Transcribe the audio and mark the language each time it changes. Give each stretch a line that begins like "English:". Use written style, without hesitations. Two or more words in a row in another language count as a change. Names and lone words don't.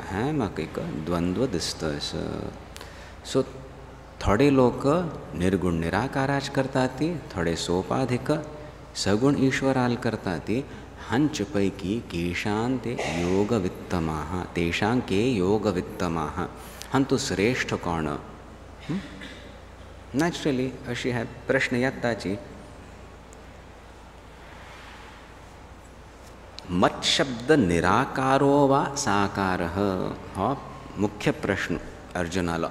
Konkani: हें म्हाका एक द्वंद्व दिसता. सो थोडे लोक निर्गुण निराकाराच करतात, थोडे सोपाधिक सगुण ईश्वराल करतात. हंच पैकी
Sanskrit: केशां ते योगवित्तमाः, तेषां के योगवित्तमाः,
Konkani: हंतु श्रेष्ठ कोण. नॅचरली अशी हे प्रश्न येताची.
Sanskrit: मत शब्द निराकारो वा साकारः,
Konkani: हो मुख्य प्रश्न अर्जुनालो.